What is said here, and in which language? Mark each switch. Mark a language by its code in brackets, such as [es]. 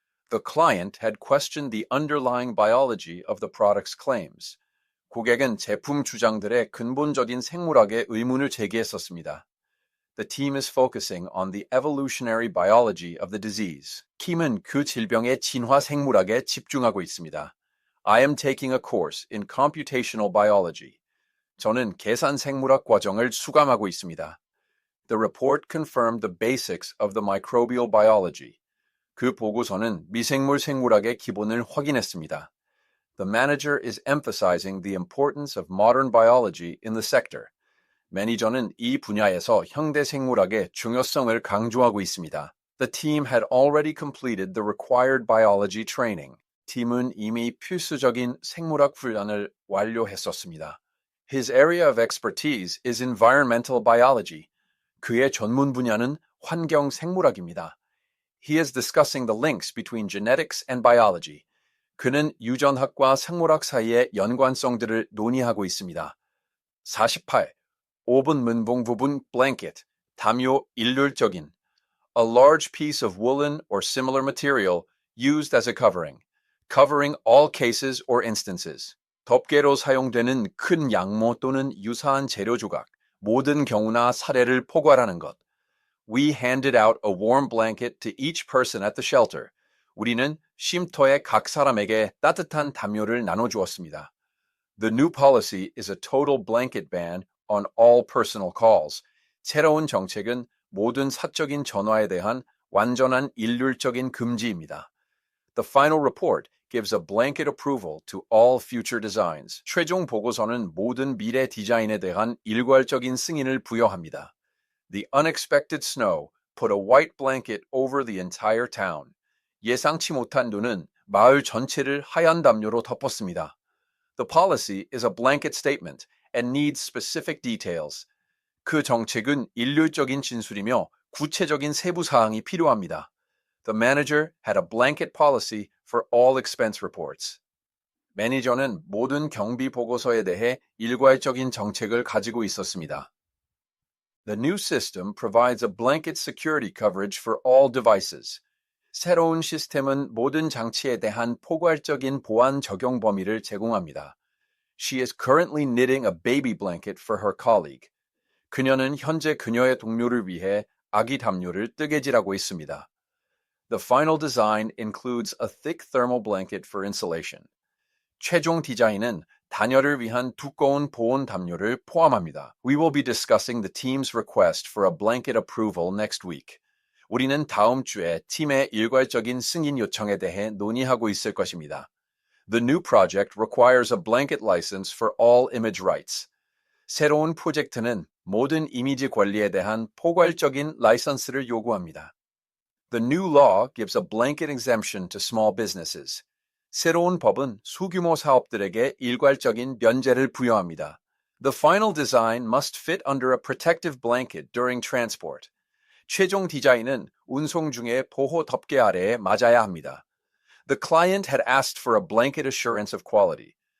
[en] The client had questioned the underlying biology of the product's claims. [ko] 고객은 제품 주장들의 근본적인 생물학에 의문을 제기했었습니다. [en] The team is focusing on the evolutionary biology of the disease. [ko] 킴은 그 질병의 진화 생물학에 집중하고 있습니다. [en] I am taking a course in computational biology. [ko] 저는 계산 생물학 과정을 수강하고 있습니다. [en] The report confirmed the basics of the microbial biology. [ko] 그 보고서는 미생물 생물학의 기본을 확인했습니다. [en] The manager is emphasizing the importance of modern biology in the sector. [ko] 매니저는 이 분야에서 현대 생물학의 중요성을 강조하고 있습니다. [en] The team had already completed the required biology training. [ko] 팀은 이미 필수적인 생물학 훈련을 완료했었습니다. [en] His area of expertise is environmental biology. [ko] 그의 전문 분야는 환경 생물학입니다. [en] He is discussing the links between genetics and biology. [ko] 그는 유전학과 생물학 사이의 연관성들을 논의하고 있습니다. 48. 5분 문봉 부분 blanket, 담요 일률적인. [en] A large piece of woolen or similar material used as a covering all cases or instances. [ko] 덮개로 사용되는 큰 양모 또는 유사한 재료 조각, 모든 경우나 사례를 포괄하는 것. [en] We handed out a warm blanket to each person at the shelter. [ko] 우리는 쉼터의 각 사람에게 따뜻한 담요를 나눠주었습니다. [en] The new policy is a total blanket ban on all personal calls. [ko] 새로운 정책은 모든 사적인 전화에 대한 완전한 일률적인 금지입니다. [en] The final report gives a blanket approval to all future designs. [ko] 최종 보고서는 모든 미래 디자인에 대한 일괄적인 승인을 부여합니다. [en] The unexpected snow put a white blanket over the entire town. [ko] 예상치 못한 눈은 마을 전체를 하얀 담요로 덮었습니다. [en] The policy is a blanket statement and needs specific details. [ko] 그 정책은 일률적인 진술이며 구체적인 세부 사항이 필요합니다. [en] The manager had a blanket policy for all expense reports. [ko] 매니저는 모든 경비 보고서에 대해 일괄적인 정책을 가지고 있었습니다. [en] The new system provides a blanket security coverage for all devices. [ko] 새로운 시스템은 모든 장치에 대한 포괄적인 보안 적용 범위를 제공합니다. [en] She is currently knitting a baby blanket for her colleague. [ko] 그녀는 현재 그녀의 동료를 위해 아기 담요를 뜨개질하고 있습니다. [en] The final design includes a thick thermal blanket for insulation. [ko] 최종 디자인은 단열을 위한 두꺼운 보온 담요를 포함합니다. [en] We will be discussing the team's request for a blanket approval next week. [ko] 우리는 다음 주에 팀의 일괄적인 승인 요청에 대해 논의하고 있을 것입니다. [en] The new project requires a blanket license for all image rights. [ko] 새로운 프로젝트는 모든 이미지 권리에 대한 포괄적인 라이선스를 요구합니다. [en] The new law gives a blanket exemption to small businesses. [ko] 새로운 법은 소규모 사업들에게 일괄적인 면제를 부여합니다. [en] The final design must fit under a protective blanket during transport. [ko] 최종 디자인은 운송 중에 보호 덮개 아래에 맞아야 합니다. [en] The client had asked for a blanket assurance of quality.